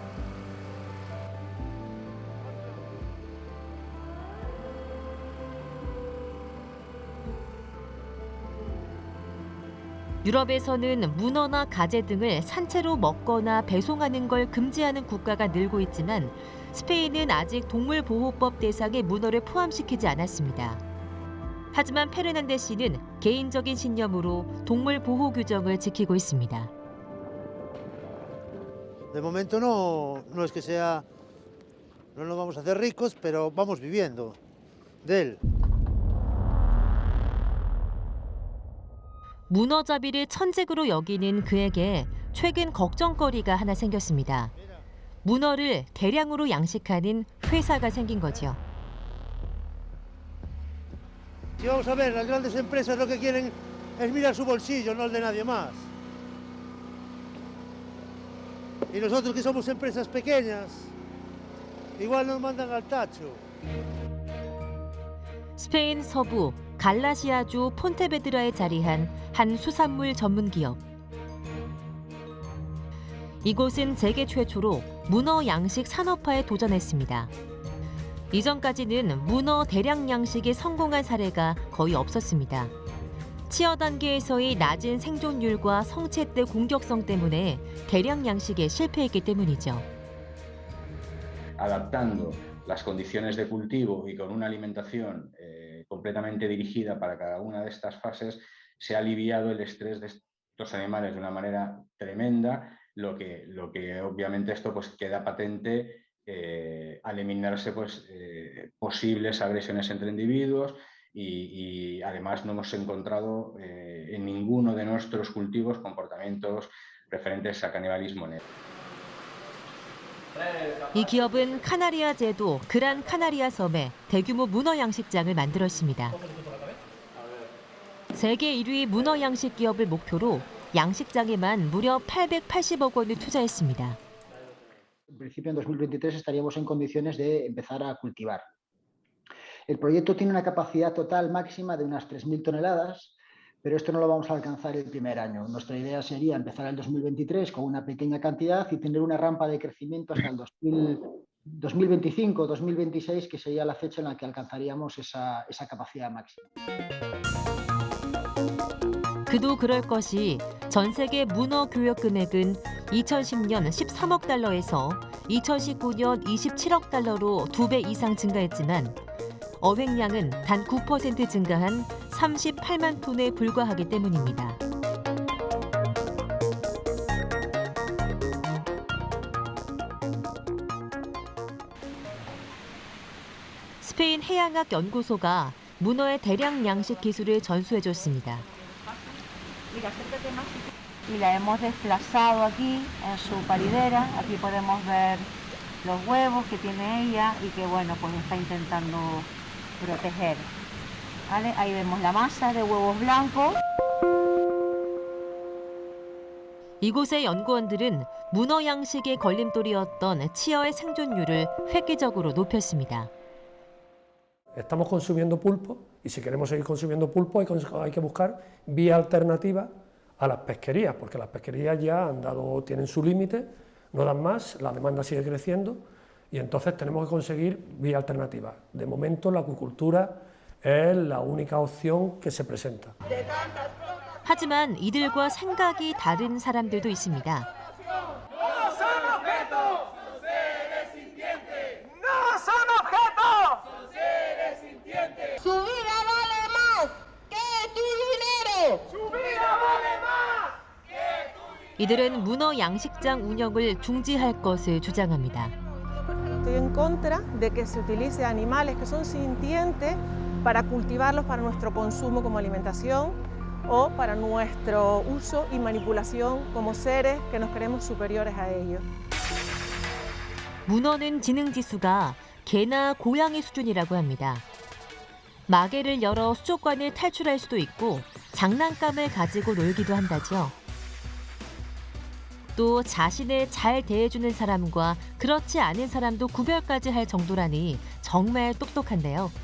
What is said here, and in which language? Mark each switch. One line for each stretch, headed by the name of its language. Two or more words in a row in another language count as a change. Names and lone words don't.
Korean: 유럽에서는 문어나 가재 등을 산채로 먹거나 배송하는 걸 금지하는 국가가 늘고 있지만 스페인은 아직 동물보호법 대상에 문어를 포함시키지 않았습니다. 하지만 페르난데시는 개인적인 신념으로 동물보호 규정을 지키고 있습니다.
Spanish: De momento no es que sea, no nos vamos a hacer ricos, pero vamos viviendo de él.
Korean: 문어잡이를 천직으로 여기는 그에게 최근 걱정거리가 하나 생겼습니다. 문어를 대량으로 양식하는 회사가 생긴 거죠.
Spanish: Si vamos a ver, las grandes empresas lo que quieren es mirar su bolsillo, no el de nadie más. Y nosotros que somos empresas pequeñas, igual nos mandan al tacho.
Korean: 스페인 서부 갈라시아주 폰테베드라에 자리한 한 수산물 전문 기업. 이곳은 세계 최초로 문어 양식 산업화에 도전했습니다. 이전까지는 문어 대량 양식에 성공한 사례가 거의 없었습니다. 치어 단계에서의 낮은 생존율과 성체 때 공격성 때문에 대량 양식에 실패했기 때문이죠.
Spanish: Adaptando las condiciones de cultivo y con una alimentación con completamente dirigida para cada una de estas fases, se ha aliviado el estrés de estos animales de una manera tremenda, lo que obviamente esto pues queda patente al eliminarse pues, posibles agresiones entre individuos y además no hemos encontrado en ninguno de nuestros cultivos comportamientos referentes a canibalismo negro.
Korean: 이 기업은 카나리아 제도 그란 카나리아 섬에 대규모 문어 양식장을 만들었습니다. 세계 1위 문어 양식 기업을 목표로 양식장에만 무려 880억 원을 투자했습니다.
Spanish: En principio, en 2023 estaríamos en condiciones de empezar a cultivar. El proyecto tiene una capacidad total máxima de unas 3.000 toneladas, pero esto no lo vamos a alcanzar el primer año. Nuestra idea sería empezar el 2023 con una pequeña cantidad y tener una rampa de crecimiento hasta el 2025, 2026, que sería la fecha en la que alcanzaríamos esa capacidad máxima.
Korean: 그도 그럴 것이 전 세계 문어 교역 금액은 2010년 13억 달러에서 2019년 27억 달러로 2배 이상 증가했지만 어획량은 단 9% 증가한 38만 톤에 불과하기 때문입니다. 스페인 해양학 연구소가 문어의 대량 양식 기술을 전수해줬습니다.
Spanish: Y la hemos desplazado aquí en su paridera. Aquí podemos ver los huevos que tiene ella y que bueno, pues está intentando proteger. ¿Vale? Ahí vemos la masa de huevos blancos.
Korean: 이곳의 연구원들은 문어 양식의 걸림돌이었던 치어의 생존율을 획기적으로 높였습니다.
Spanish: Estamos consumiendo pulpo y si queremos seguir consumiendo pulpo hay que buscar vías alternativas a las pesquerías, porque las pesquerías ya tienen su límite, no dan más, la demanda sigue creciendo y entonces tenemos que conseguir vías alternativas. De momento la acuicultura es la única opción que se presenta.
Korean: 하지만 이들과 생각이 다른 사람들도 있습니다.
Spanish: Su vida vale más que tu dinero. Su vida vale más que tu dinero.
Korean: 이들은 문어 양식장 운영을 중지할 것을 주장합니다.
Spanish: Estoy en contra de que se utilice animales que son sintientes para cultivarlos para nuestro consumo como alimentación o para nuestro uso y manipulación como seres que nos creemos superiores a ellos.
Korean: 문어는 지능 지수가 개나 고양이 수준이라고 합니다. 마개를 열어 수족관을 탈출할 수도 있고 장난감을 가지고 놀기도 한다죠. 또 자신을 잘 대해주는 사람과 그렇지 않은 사람도 구별까지 할 정도라니 정말 똑똑한데요.